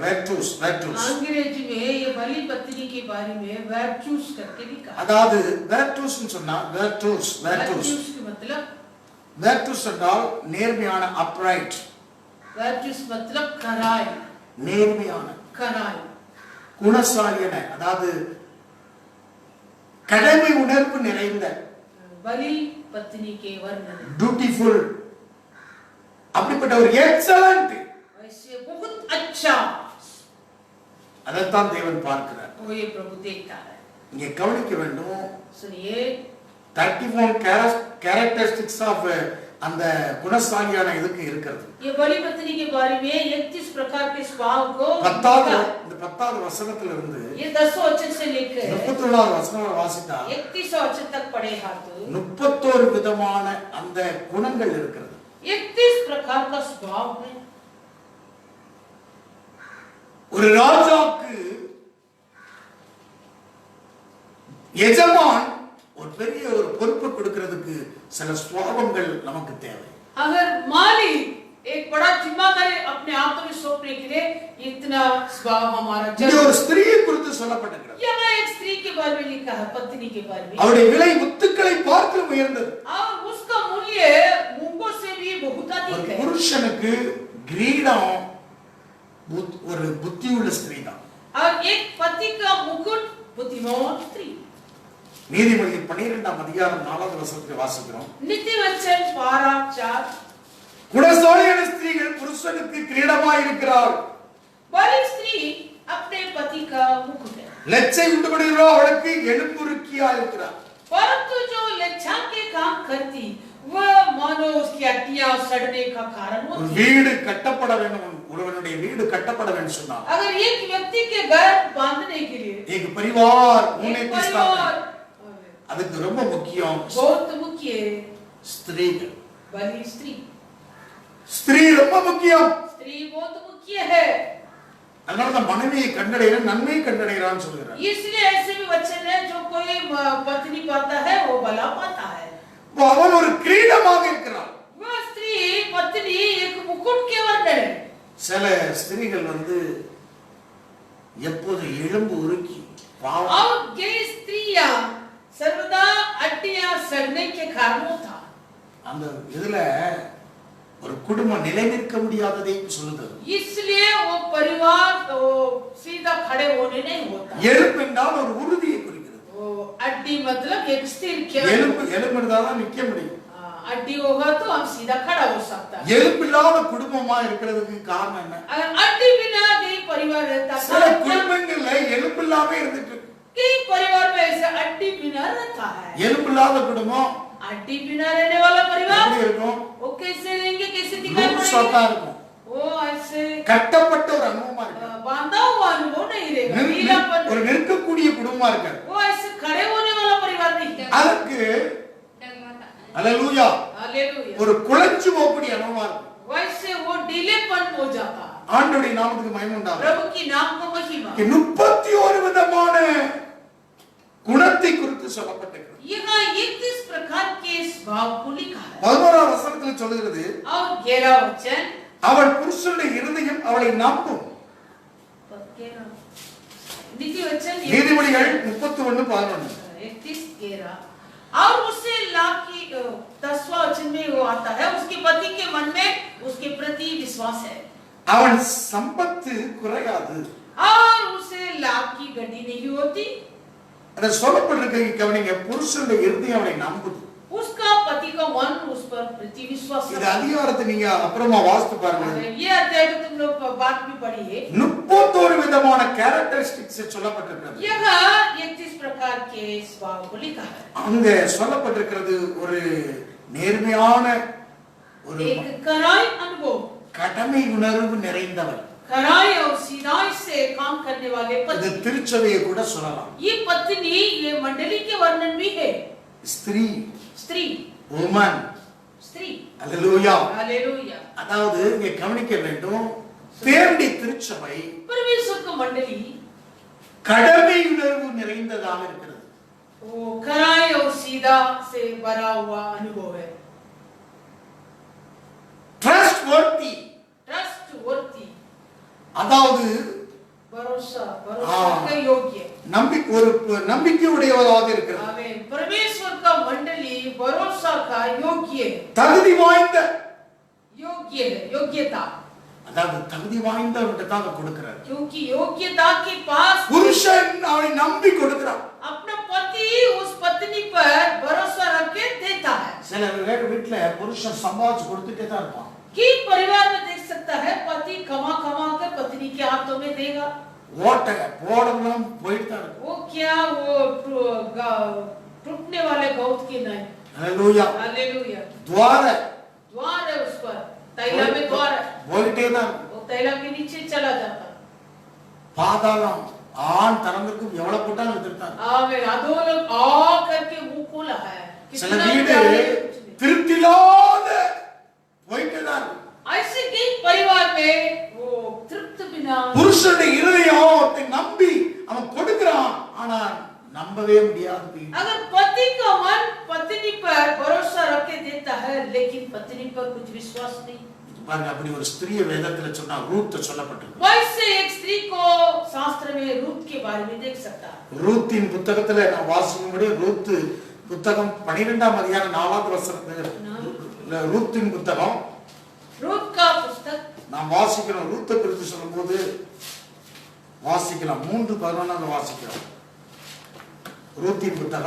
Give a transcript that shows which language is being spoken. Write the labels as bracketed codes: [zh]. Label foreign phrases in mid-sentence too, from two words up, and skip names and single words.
[hi] वर्चूस अंग्रेजी में ये बलि पत्नी के बारे में वर्चूस करके भी कहा। [ta] அதாவது वर्चूस ன்னு சொன்னா वर्चूस [hi] के मतलब [ta] वर्चूस என்றால் நேர்மையான, upright। [hi] वर्चूस मतलब खराई, [ta] நேர்மையான, [hi] खराई। [ta] குணசாலியான அதாவது கடமை உணர்வு நிறைந்த, [hi] बलि पत्नी के वर्णन, ब्यूटीफुल, [ta] அப்படிப்பட்ட ஒரு எக்ஸலென்ட், [hi] वैसे बहुत अच्छा, [ta] அதைத்தான் தேவன் பார்க்கிறார்। [hi] वो ये प्रभु देखता है। [ta] இங்கே கவனிக்க வேண்டும், [hi] सुनिए, [ta] 31 [en] characteristics of [ta] அந்த குணசாலியான இதுக்கு இருக்கிறது। [hi] ये बलि पत्नी के बारे में 31 प्रकार के स्वभाव को [ta] 10வது வசனத்துல இருந்து [hi] ये 10 वचन से लेकर [ta] 31வது வசனம் வாசித்தா [hi] 31 वचन तक पढ़ेगा तो [ta] 31 விதமான அந்த குணங்கள் இருக்கிறது। [hi] 31 प्रकार का स्वभाव है। [ta] ஒரு ராஜாக்கு எஜமான் ஒரு பெரிய ஒரு பொறுப்பு கொடுக்கிறதுக்கு சில சுபாவங்கள் நமக்கு தேவை। [hi] अगर मालिक एक बड़ा जिम्मेदारी अपने हाथों में सौंपने के लिए इतना स्वभाव हमारा [ta] இங்கே ஒரு ஸ்திரீயை குறித்து சொல்லப்பட்டிருக்கிறது। [hi] यहाँ एक स्त्री के बारे में लिखा है, पत्नी के बारे में। [ta] அவருடைய விலை முத்துக்களை பார்த்து உயர்ந்தது। [hi] और उसका मूल्य मूंगों से भी बहुत अधिक है। [ta] புருஷனுக்கு கிரீடம் ஒரு புத்தியுள்ள ஸ்திரீ தான். [hi] और एक पति का मुकुट बुद्धिमान स्त्री। [ta] நீதிமொழி 12ஆம் அதிகாரம் 4வது வசனத்தை வாசிக்கிறோம். [hi] नीतिवचन 12:4 [ta] குணசாலியான ஸ்திரீகள் புருஷனுக்கு கிரீடமாய் இருக்கிறாள். [hi] बड़ी स्त्री अपने पति का मुकुट है। [ta] லெச்சை உண்டுபடுகிறோ அவளுக்கு எலும்புருக்கியா இருக்கிறார். [hi] परंतु जो लज्जा के काम करती वह मानो उसकी हड्डियां सड़ने का कारण [ta] ஒரு [hi] होती है। [ta] வீடு கட்டப்பட வேண்டும், ஒருவனுடைய வீடு கட்டப்பட வேண்டும் சொன்னார். [hi] अगर एक व्यक्ति के घर बांधने के लिए एक परिवार एक परिवार [ta] அதுக்கு ரொம்ப முக்கியம் [hi] बहुत मुख्य [ta] ஸ்திரீகள். [hi] बड़ी स्त्री [ta] ஸ்திரீ ரொம்ப முக்கியம். [hi] स्त्री बहुत मुख्य है। [ta] அதனால தான் மனைவியை கண்டடைகிற நன்மை கண்டடைகிறான்னு சொல்கிறார். [hi] इसलिए ऐसे भी वचन है जो कोई पत्नी पाता है वो भला पाता है। [ta] அவன் ஒரு கிரீடமாக இருக்கிறான். [hi] वह स्त्री पत्नी एक मुकुट के वर्णन है। [ta] சில ஸ்திரீகள் எப்போது எலும்பு உருக்கி பாவம் [hi] और ये स्त्रियां सर्वदा हड्डियां सड़ने के कारण होता। [ta] அந்த இதுல ஒரு குடும்பம் நிலை நிற்க முடியாததை சொல்லுது. [hi] इसलिए वो परिवार तो सीधा खड़े होने नहीं होता। [ta] எலும்பு என்றால் ஒரு உறுதியை குறிக்கிறது. [hi] वो हड्डी मतलब एक स्थिर [ta] எலும்பு இருந்தா தான் நிக்க முடியும். [hi] हड्डी होगा तो हम सीधा खड़ा हो सकता है। [ta] எலும்பு இல்லாத குடும்பமா இருக்கிறதுக்கு காரணம் என்ன? [hi] अगर हड्डी बिना कई परिवार रहता [ta] சில குடும்பங்கள்ல எலும்பு இல்லாம இருந்துட்டு [hi] कई परिवार में ऐसे हड्डी बिना रहता है। [ta] எலும்பு இல்லாத குடும்பம் [hi] हड्डी बिना रहने वाला परिवार [ta] எப்படி இருக்கும்? [hi] वो कैसे रहेंगे, कैसे दिखाई [ta] லூசா [hi] पड़ेगा? [ta] இருக்கும். [hi] वो ऐसे [ta] கட்டப்பட்ட ஒரு அனுபவமா இருக்கு. [hi] बांधा हुआ अनुभव नहीं रहेगा, ढीलापन। [ta] ஒரு நிற்கக்கூடிய குடும்பமா இருக்கு. [hi] वो ऐसे खड़े होने वाला परिवार नहीं है। [ta] அதுக்கு அல்லேலூயா [hi] हालेलुया। [ta] ஒரு குலைஞ்சு போகக்கூடிய அனுபவமா இருக்கு. [hi] वैसे वो ढीलेपन हो जाता। [ta] ஆண்டவருடைய நாமத்துக்கு மகிமை உண்டாகும். [hi] प्रभु की नाम को महिमा। [ta] 31 விதமான குணத்தை குறித்து சொல்லப்பட்டிருக்கிறது. [hi] यहाँ 31 प्रकार के स्वभाव को लिखा है। [ta] 11ஆம் வசனத்தில் சொல்கிறது, [hi] और 11 वचन [ta] அவள் புருஷனுடைய இருதயம் அவளை நம்பும். [hi] नीति वचन [ta] நீதிமொழிகள் 31:11 [hi] 31:11 और उससे लाभ की 10वां वचन में वो आता है, उसके पति के मन में उसके प्रति विश्वास है [ta] அவன் சம்பத்து குறையாது. [hi] और उसे लाभ की गड्डी नहीं होती। [ta] அத சொல்லப்பட்டிருக்க கவனிங்க, புருஷனுடைய இருதயம் அவளை நம்புது. [hi] उसका पति का मन उस पर प्रति विश्वास [ta] இந்த அதிகாரத்தை நீங்க அப்புறமா வாசித்து பாருங்க. [hi] ये अध्याय को तुम लोग बात भी पढ़िए। [ta] 31 விதமான கேரக்டரிஸ்டிக்ஸ் சொல்லப்பட்டிருக்கிறது. [hi] यह 31 प्रकार के स्वभाव को लिखा है। [ta] அங்க சொல்லப்பட்டிருக்கிறது ஒரு நேர்மையான ஒரு [hi] एक कड़ाई अनुभव, [ta] கடமை உணர்வு நிறைந்தவர். [hi] कड़ाई और सीधाई से काम करने वाले [ta] இது [hi] पति। [ta] திருச்சபையை கூட சொல்லலாம். [hi] ये पत्नी ये मंडली के वर्णन भी है। [ta] ஸ்திரீ, [hi] स्त्री, [ta] வுமன். [hi] स्त्री। [ta] அல்லேலூயா. [hi] हालेलुया। [ta] அதாவது இங்க கவனிக்க வேண்டும், தேவனுடைய திருச்சபை [hi] परमेश्वर का मंडली [ta] கடமை உணர்வு நிறைந்ததாக இருக்கிறது. [hi] वो कड़ाई और सीधा से भरा हुआ अनुभव है। [ta] ட்ரஸ்ட்வர்த்தி, [hi] ट्रस्टवर्थी [ta] அதாவது [hi] भरोसा के योग्य। [ta] நம்பிக்கை உடையவராக இருக்கிறது. [hi] आमीन। परमेश्वर का मंडली भरोसा का योग्य है, [ta] தகுதி வாய்ந்த, [hi] योग्य है, योग्यता। [ta] அதாவது தகுதி வாய்ந்தவர்கிட்ட தான் அதை கொடுக்கிறார். [hi] क्योंकि योग्यता के पास [ta] புருஷன் அவனை நம்பி கொடுக்கிறான். [hi] अपना पति उस पत्नी पर भरोसा रख के देता है। [ta] சில வீட்டுல புருஷன் சம்பாதிச்சு கொடுத்துட்டே தான் இருப்பான். [hi] कि परिवार में देख सकता है पति कमा कमा कर पत्नी के हाथों में देगा। [ta] ஓட்ட போடணும் போயிட்டு தான் இருக்கும். [hi] वो क्या वो टूटने वाले गौत की नहीं। [ta] அல்லேலூயா. [hi] हालेलुया। द्वार द्वार है उस पर, तैला में द्वार है, [ta] போயிட்டே தான் இருக்கும். [hi] वो तैला के नीचे चला जाता। [ta] பாதாளம் ஆண் தரங்களுக்கும் எவ்வளவு போட்டாலும் எடுத்துட்டாங்க. [hi] आमीन। अधोलोक आ करके मुंह खोला है। [ta] சில வீடு திருப்தி இல்லாத போயிட்டே தான் இருக்கும். [hi] ऐसे कई परिवार में वो तृप्त बिना [ta] புருஷனுடைய இருதயம் அவனை நம்பி அவன் கொடுக்கிறான், ஆனா நம்பவே முடியாது. [hi] अगर पति का मन पत्नी पर भरोसा रख के देता है लेकिन पत्नी पर कुछ विश्वास नहीं। [ta] பாருங்க, அப்படி ஒரு ஸ்திரீ வேதத்துல சொன்னா ரூத் சொல்லப்பட்டிருக்கு. [hi] वैसे एक स्त्री को शास्त्र में रूत के बारे में देख सकता है। [ta] ரூத்தின் புத்தகத்துல நான் வாசிக்கும்படி ரூத் புத்தகம் 12ஆம் அதிகாரம் 4வது வசனத்துல ரூத்தின் புத்தகம் [hi] रूत का पुस्तक [ta] நாம் வாசிக்கிறோம். ரூத்தை குறித்து சொல்லும்போது வாசிக்கலாம். 3:11 வாசிக்கிறோம். ரூத்தின் புத்தகம்